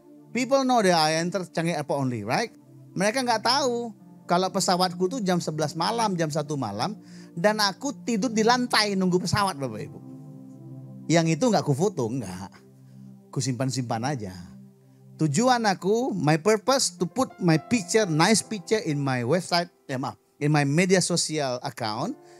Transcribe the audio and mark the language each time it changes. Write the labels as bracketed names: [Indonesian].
[English] People know that I enter Changi Airport only, right? [Indonesian] Mereka nggak tahu kalau pesawatku tuh jam 11 malam, jam 1 malam. Dan aku tidur di lantai nunggu pesawat Bapak Ibu. Yang itu nggak ku foto, nggak. Ku simpan-simpan aja. Tujuan aku, [English] my purpose to put my picture, nice picture in my website, in my media social account.